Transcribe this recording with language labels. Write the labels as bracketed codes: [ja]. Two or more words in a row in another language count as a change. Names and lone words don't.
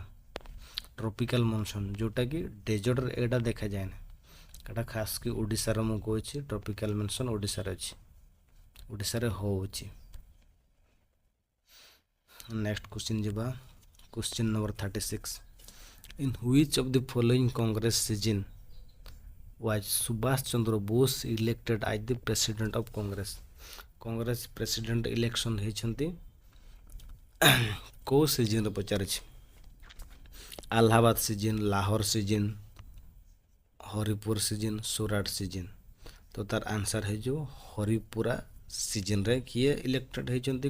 [en] tropical monsoon [or] ଯେଉଁଟାକି ଡେଜର୍ଟରେ ଏଇଟା ଦେଖାଯାଏନି, ଏଇଟା ଖାସ୍ କି ଓଡ଼ିଶାର ମୁଁ କହୁଛି [en] tropical monsoon [or] ଓଡ଼ିଶାରେ ଅଛି, ଓଡ଼ିଶାରେ ହେଉଛି। [en] next question ଯିବା। question number 36। In which of the following Congress session was Subhash Chandra Bose elected as the president of Congress? Congress president election [or] ହେଇଛନ୍ତି କେଉଁ ସିଜିନ୍ରେ ପଚାରିଛି? [en] Allahabad session, Lahore session, Haripur session, Surat session. [or] ତ ତାର ଆନ୍ସର୍ ହେଇଯିବ ହରିପୁରା ସିଜିନ୍ରେ କିଏ ଇଲେକ୍ଟେଡ୍ ହେଇଛନ୍ତି?